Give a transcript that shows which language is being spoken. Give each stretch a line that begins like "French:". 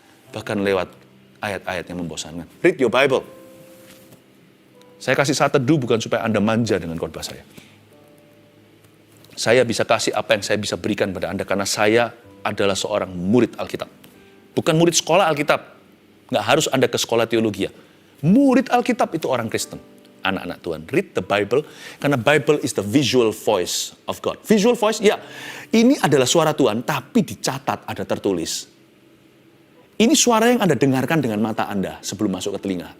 Indonesian: Bahkan lewat ayat-ayat yang membosankan.
English: Read your Bible.
Indonesian: Saya kasih saat teduh bukan supaya Anda manja dengan khotbah saya. Saya bisa kasih apa yang saya bisa berikan pada Anda karena saya adalah seorang murid Alkitab. Bukan murid sekolah Alkitab. Nggak harus Anda ke sekolah teologi ya. Murid Alkitab itu orang Kristen. Anak-anak Tuhan.
English: Read the Bible.
Indonesian: Karena
English: Bible is the visual voice of God. Visual voice, ya.
Indonesian: Ini adalah suara Tuhan, tapi dicatat, ada tertulis. Ini suara yang Anda dengarkan dengan mata Anda sebelum masuk ke telinga.